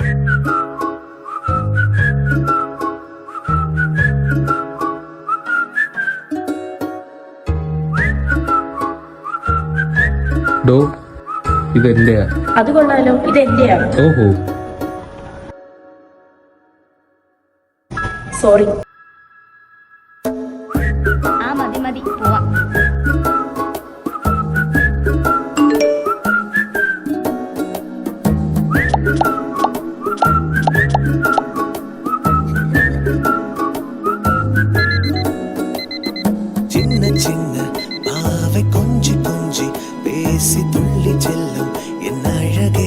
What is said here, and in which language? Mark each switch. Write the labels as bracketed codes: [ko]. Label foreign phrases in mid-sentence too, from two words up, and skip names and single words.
[ml] ഡോ ഇതെന്റെയാ. അത് കൊള്ളാലോ, ഇത് എന്റെയാണ്. ഓഹോ. സോറി. ആ മതി മതി പോവാം. [ta] சின்ன சின்ன பாவை கொஞ்சி கொஞ்சி பேசி துள்ளி செல்லும் என் அழகே.